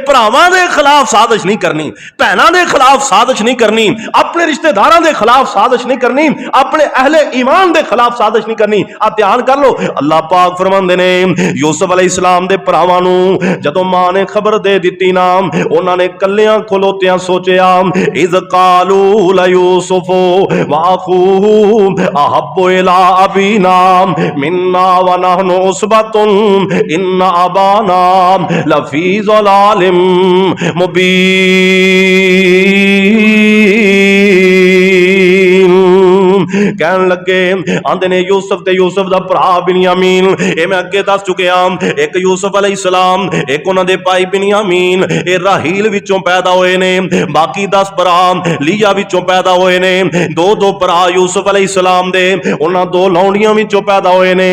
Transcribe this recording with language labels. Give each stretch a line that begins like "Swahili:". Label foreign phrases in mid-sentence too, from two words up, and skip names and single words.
Punjabi: بھراواں دے خلاف سازش نہیں کرنی، بھیناں دے خلاف سازش نہیں کرنی، اپنے رشتے داراں دے خلاف سازش نہیں کرنی، اپنے اہلِ ایمان دے خلاف سازش نہیں کرنی. آ دھیان کر لو، اللہ پاک فرماندے نے یوسف علیہ السلام دے بھراواں نوں جدوں ماں نے خبر دے دتی نا، انہوں نے کلیاں کھلوتیاں سوچیا,
Arabic: إذ قالوا ليوسف وأخوه أحب إلى أبينا منا ونحن عصبة إن أبانا لفي ضلال مبين.
Punjabi: کہن لگے آندے نے یوسف تے یوسف دا بھرا بنیامین، اے میں اگے دس چکیا، اک یوسف علیہ السلام، اک اونہاں دے بھائی بنیامین، اے راحیل وچوں پیدا ہوئے نے، باقی 10 بھرا لیا وچوں پیدا ہوئے نے، دو دو بھرا یوسف علیہ السلام دے اونہاں دو لونڈیاں وچوں پیدا ہوئے نے.